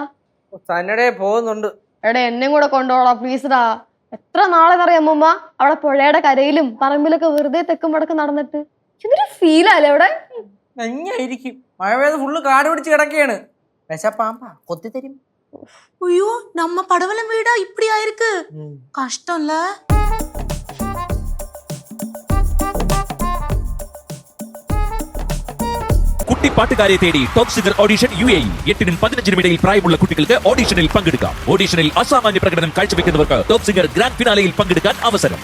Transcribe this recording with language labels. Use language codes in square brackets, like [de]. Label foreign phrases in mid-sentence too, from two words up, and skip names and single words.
[ml] സന്നഡേ പോകുന്നുണ്ട്. എടാ, എന്നെ കൂടെ കൊണ്ടുപോടാ പ്ലീസ്ഡാ. എത്ര നാളെന്നറിയാം അമ്മൂമ്മ അവിടെ പുഴയുടെ കരയിലും പറമ്പിലൊക്കെ വെറുതെ തെക്കും വടക്ക് നടന്നിട്ട്. എന്തൊരു ഫീലല്ലേ അവിടെ. നന്നായിരിക്കും. മഴ പെയ്ത് ഫുള്ള് കാട് പിടിച്ച് കിടക്കുകയാണ്. വിശപ്പാമ്പാ കൊത്തി തരും. [ta] ஐயோ, நம்ம படவலம் வீடா இப்படி ஆயிருக்கு. கஷ்டம்ல. [ml] കുട്ടി പാട്ടുകാരെ തേടി ടോപ്പ് സിംഗർ ഓഡിഷൻ UAE. 8-നും 15-നും ഇടയിൽ പ്രായമുള്ള കുട്ടികൾക്ക് ഓഡിഷനിൽ പങ്കെടുക്കാം. ഓഡിഷനിൽ അസാമാന്യ പ്രകടനം കാഴ്ചവെക്കുന്നവർക്ക് ടോപ്പ് സിംഗർ ഗ്രാൻഡ് ഫിനാലയിൽ പങ്കെടുക്കാൻ അവസരം.